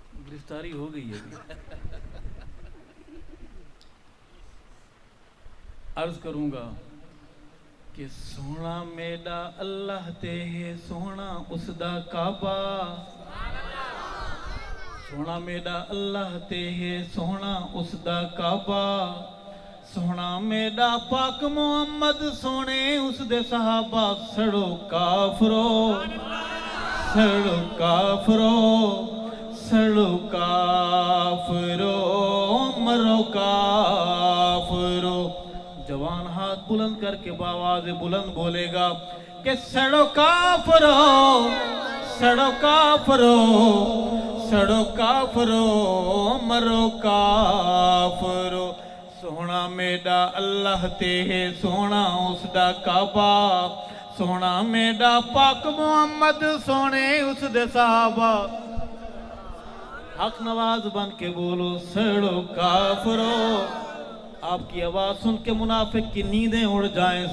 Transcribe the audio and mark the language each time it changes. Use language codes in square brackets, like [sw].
[ur] گرفتاری ہو گئی ہے. عرض کروں گا کہ [skr] سونا میڈا اللہ تے ہے, سونا اس دا کعبہ. سونا میڈا اللہ تے ہے, سونا اس دا کعبہ. سونا میڈا پاک محمد, سونے اس دے صحابہ. سڑو کافرو, سڑو کافرو, سڑو کافرو, مرو کافرو. [ur] جوان ہاتھ بلند کر کے باواز بلند بولے گا کہ [skr] سڑو کافرو, سڑو کافرو, سڑو کافرو, مرو کافرو. سونا میڈا اللہ تے ہے, سونا اس دا کعبہ. سونا میڈا پاک محمد, سونے اس دے صحابہ. [ur] حق نواز بن کے بولو [skr] سڑو کافرو, [ur] آپ کی آواز سن کے منافق کی نیندیں اڑ جائیں.